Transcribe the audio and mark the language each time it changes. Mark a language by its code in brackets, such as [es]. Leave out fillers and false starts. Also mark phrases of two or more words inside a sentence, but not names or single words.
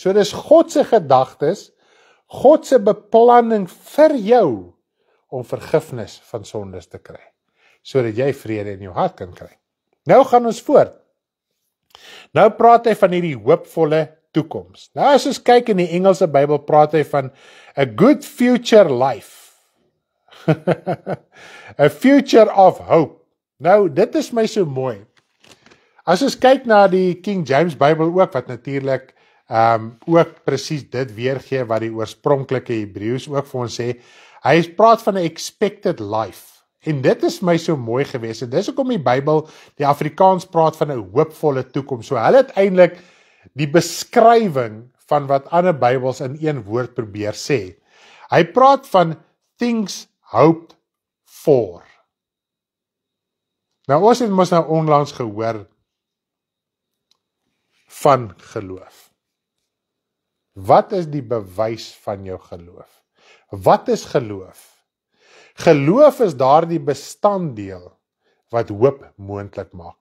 [af] So dis God se gedagtes, God se beplanning vir jou om vergifnis van sondes te kry. Sodat jy vrede in jou hart kan kry. Nou gaan ons voort. Nou praat hy van hierdie hoopvolle toekoms. Nou as ons kyk in die Engelse Bybel, praat hy van [en] a good future life. A future of hope. [af] Nou, dit is my so mooi. As ons kyk na die King James Bybel ook, wat natuurlik ook presies dit weergee wat die oorspronklike Hebreëus ook vir ons sê, hy praat van 'n [en] expected life. [af] En dit is my so mooi gewees. En dis hoekom die Bybel, die Afrikaans praat van 'n hoopvolle toekoms. So hulle het eintlik die beskrywing van wat ander Bybels in een woord probeer sê. Hy praat van [en] things hoped for. [af] Nou ons het mos nou onlangs gehoor van geloof. Wat is die bewys van jou geloof? Wat is geloof? Geloof is daardie bestanddeel wat hoop moontlik maak.